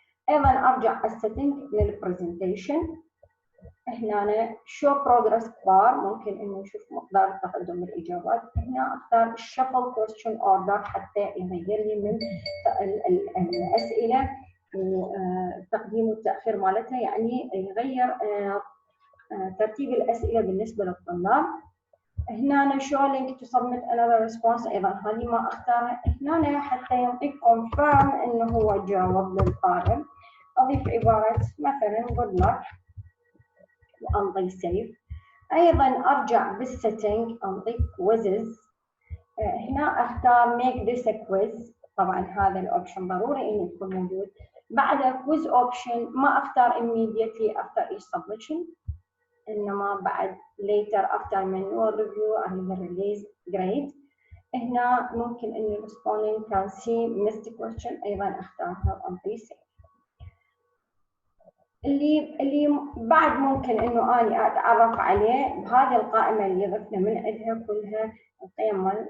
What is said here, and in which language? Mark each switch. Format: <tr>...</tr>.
<ar>أيضا أرجع السيتنج للبرزنتيشن. هنا</ar> <en>show progress bar</en> <ar>ممكن إنه نشوف مقدار التقدم بالإجابات. هنا أختار</ar> <en>shuffle question order</en> <ar>حتى يغير لي من الأسئلة والتقديم والتأخير مالتها، يعني يغير ترتيب الأسئلة بالنسبة للطلاب. هنا</ar> <en>show link to submit another response</en> <ar>أيضا هذه ما أختارها. هنا حتى يعطيك confirm إنه هو جاوب للطالب أضيف عبارة مثلا</ar> <en>good luck</en> <ar>وأنطي save. أيضا أرجع بالسيتنج أنطي quizzes. هنا أختار</ar> <en>make this a quiz،</en> <ar>طبعا هذا الأوبشن ضروري إنه يكون موجود.</ar> <en>بعد quiz option</en> <ar>ما أختار</ar> <en>immediately after each submission،</en> <ar>إنما بعد</ar> <en>later after manual review and release grade.</en> <ar>هنا ممكن إنه</ar> <en>responding can see missed question</en> <ar>أيضا أختارها وأنطي save. اللي بعد ممكن إنه أنا أتعرف عليه بهذه القائمة اللي ضفنا من عندها كلها القيم.</ar>